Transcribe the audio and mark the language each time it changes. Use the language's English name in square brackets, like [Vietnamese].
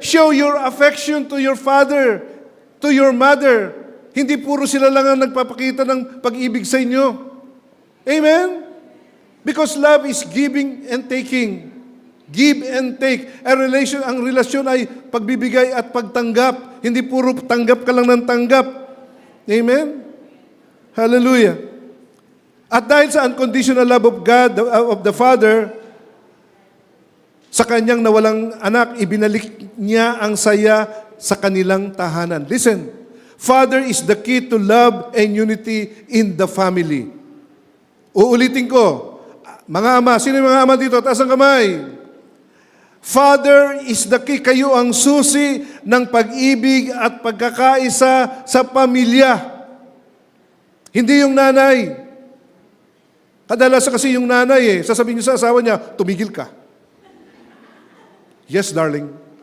[English] Show your affection to your father, to your mother. [Filipino] Hindi puro sila lang ang nagpapakita ng pag-ibig sa inyo. Amen? [English] Because love is giving and taking. Give and take. [Filipino] Ang relasyon ay pagbibigay at pagtanggap. Hindi puro tanggap ka lang ng tanggap. Amen? Hallelujah. At dahil sa [English] unconditional love of God, of the Father, [Filipino] sa kanyang nawalang anak, ibinalik niya ang saya sa kanilang tahanan. [English] Listen, Father is the key to love and unity in the family. [Filipino] Uulitin ko, mga ama, sino yung mga ama dito? Taas ang kamay. [English] Father is the key. [Filipino] Kayo ang susi ng pag-ibig at pagkakaisa sa pamilya. Hindi yung nanay. Kadalasan kasi yung nanay sasabihin niyo sa asawa niya, tumigil ka. [English] Yes, darling.